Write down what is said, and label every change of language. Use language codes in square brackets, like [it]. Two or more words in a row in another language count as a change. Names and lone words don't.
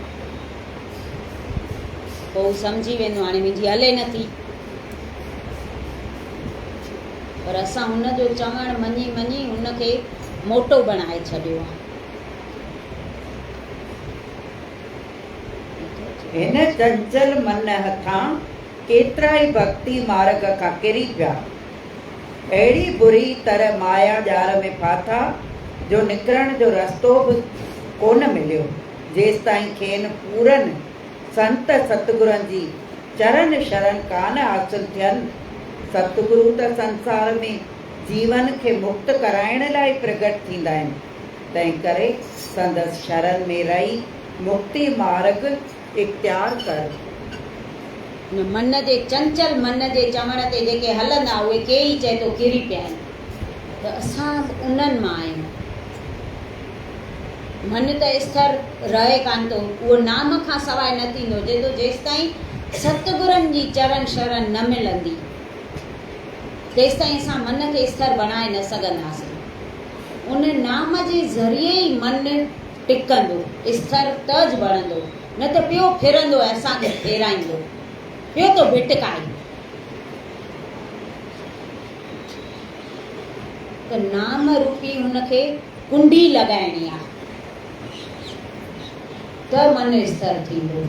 [sd] पोइ सम्झी वेंदो हाणे मुंहिंजी हले नथी, पर असां हुनजो चवणु मञी मञी हुनखे मोटो बणाए छॾियो आहे। हिन चंचल मन हथां केतिरा ई भक्ति मार्ग खां किरी पिया, अहिड़ी बुरी तरह माया ॼाल में फाथा जो निकिरण जो रस्तो बि कोन मिलियो। जेसि ताईं खेनि पूरनि संत सतगुरनि जी चरण शरण कान हासिल थियनि। सतगुरु त संसार में जीवन खे मुक्त कराइण लाइ प्रगट थींदा आहिनि, तंहिं करे संदसि शरण में रही मुक्ति मार्ग इख्तियार कर। मन जे चंचल मन जे चवण ते जेके हलंदा उहे के ई चए थो किरी पिया आहिनि, त असां उन्हनि मां आहियूं। मन त स्थिर रहे कान थो, उहो नाम खां सवाइ न थींदो, जेसि ताईं सतगुरनि जी चरण शरण न मिलंदी तेसि ताईं असां मन खे स्थिर बणाए न सघंदासीं। उन नाम जे ज़रिए ई मन टिकंदो, स्थिर तज बणंदो, न त पियो फिरंदो ऐं असांखे फेराईंदो, पियो तो भिटकाए। त नाम रूपी हुनखे कुंडी लॻाइणी आहे त मन स्थिर थींदो।